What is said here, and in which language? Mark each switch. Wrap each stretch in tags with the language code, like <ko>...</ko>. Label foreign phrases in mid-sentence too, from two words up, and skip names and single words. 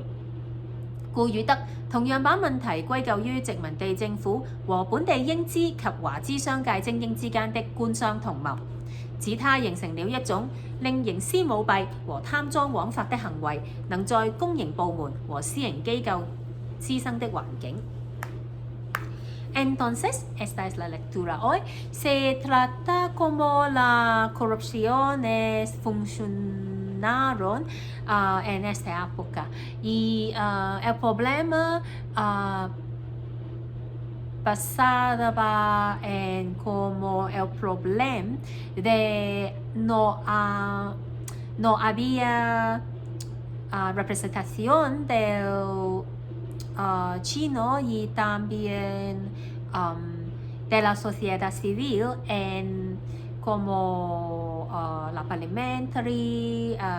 <yue>顧宇德同樣把問題歸咎於殖民地政府和本地英資及華資商界精英之間的官商同謀，指它形成了一種令營私舞弊和貪贓枉法的行為能在公營部門和私營機構滋生的環境。</yue> <es>Entonces, esta es la lectura hoy. Se trata como la corrupción funcionaron en esta época. Y el problema basaba en como el problema de no había representación del chino y también de la sociedad civil en como la parliamentary,</es>